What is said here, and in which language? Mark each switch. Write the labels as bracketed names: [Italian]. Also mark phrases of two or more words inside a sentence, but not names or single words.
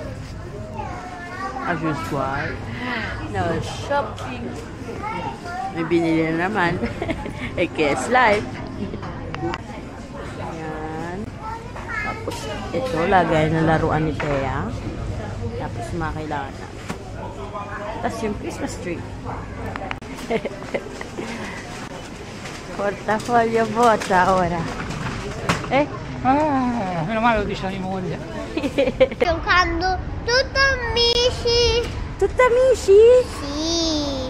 [English] As usual. No shopping. [Filipino] May binili na naman. [English] IKEA's life. [Filipino] Ayan. Tapos ito, lagay na laruan ni Thea. Tapos mga kailangan na. Tapos yung [English] Christmas tree. [Italian] Portafoglio vuota ora. Meno male lo dice la mia moglie. Giocando tutto amici. Tutti amici? Sì.